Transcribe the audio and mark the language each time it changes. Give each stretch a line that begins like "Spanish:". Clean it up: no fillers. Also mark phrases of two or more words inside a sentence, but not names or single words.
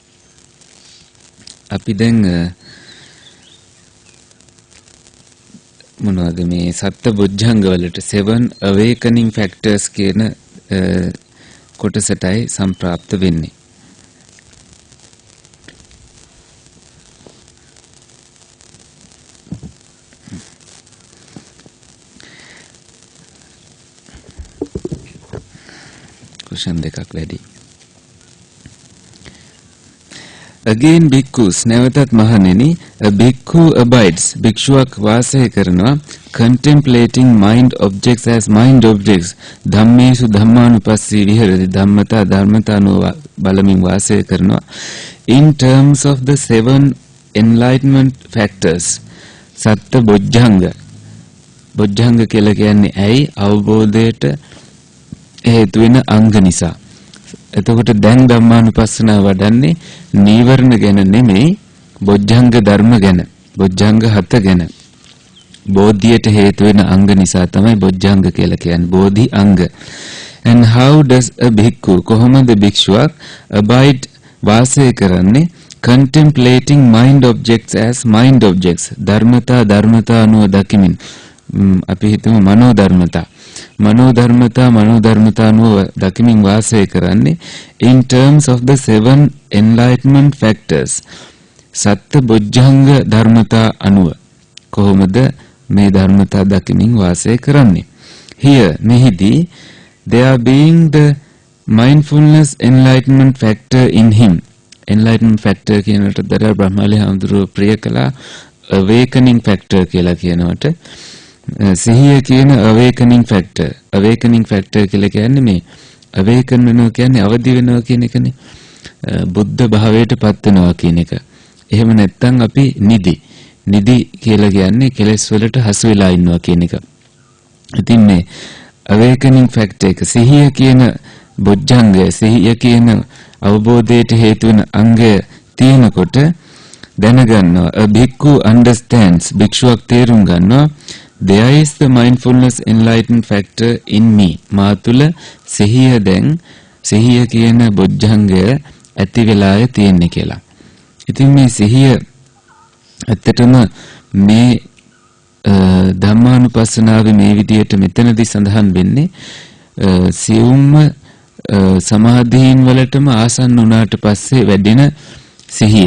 Sinhala: අපි දැන් මොනවද මේ සත්ත බොජ්ජංග වලට 7
English: awakening factors
Sinhala: කියන කොටසටයි සම්ප්‍රාප්ත වෙන්නේ. කුෂන් දෙකක් වැඩි.
English: Again bhikkhus,
Sinhala: නැවතත් මහණෙනි,
English: a bhikkhu abides,
Sinhala: භික්ෂුවක් වාසය කරනවා,
English: contemplating mind objects as mind objects,
Pali: ධම්මේසු ධම්මානුපස්සී විහෙරති,
Sinhala: ධර්මතානුව බලමින් වාසය කරනවා,
English: in terms of the 7 enlightenment factors.
Sinhala: සත්ත බොජ්ජංග. බොජ්ජංග කියලා කියන්නේ ඇයි? අවබෝධයට හේතු වෙන අංග නිසා. එතකොට දැන් ධම්මානුපස්සනාව වඩන්නේ නීවරණ ගැන නෙමෙයි, බොජ්ජංග ධර්ම ගැන, බොජ්ජංග 7 ගැන. බෝධියට හේතු වෙන අංග නිසා තමයි බොජ්ජංග කියලා කියන්නේ, බෝධි අංග.
English: And how does a bhikkhu,
Sinhala: කොහොමද භික්ෂුවක් abide වාසය කරන්නේ?
English: Contemplating mind objects as mind objects.
Sinhala: ධර්මතා අනුව දකිමින්. අපි හිතමු මනෝ ධර්මතා අනුව දකිමින් වාසය කරන්නේ
English: in terms of the 7 enlightenment factors.
Sinhala: සත්ත බොජ්ජංග ධර්මතා අනුව කොහොමද මේ ධර්මතා දකිමින් වාසය කරන්නේ?
English: Here, මෙහිදී, there being the mindfulness enlightenment factor in him. enlightenment factor
Sinhala: කියනට දර බ්‍රහ්මලි හාමුදුරුවෝ ප්‍රිය කළා
English: awakening factor
Sinhala: කියලා කියනවට. සිහිය කියන
English: awakening factor
Sinhala: කියලා කියන්නේ මේ awaken වෙනවා කියන්නේ අවදි වෙනවා කියන එකනේ. බුද්ධ භාවයට පත් වෙනවා කියන එක. එහෙම නැත්නම් අපි නිදි කියලා කියන්නේ කෙලෙස් වලට හසු වෙලා ඉන්නවා කියන එක. ඉතින් මේ
English: awakening factor
Sinhala: එක සිහිය කියන බොජ්ජංගය, සිහිය කියන අවබෝධයට හේතු වෙන අංගය තියෙනකොට දැනගන්නවා.
English: a bhikkhu understands,
Sinhala: භික්ෂුවක් තේරුම් ගන්නවා,
English: there is the mindfulness enlightened factor in me.
Sinhala: මා තුළ සිහිය කියන බොජ්ජංගය ඇති වෙලාය තියෙන්නේ කියලා. ඉතින් මේ සිහිය ඇත්තටම මේ ධම්මානුපස්සනාවේ මේ විදියට මෙතනදී සඳහන් වෙන්නේ සියුම්ම සමාධීන් වලටම ආසන්න වුණාට පස්සේ වැඩෙන සිහිය.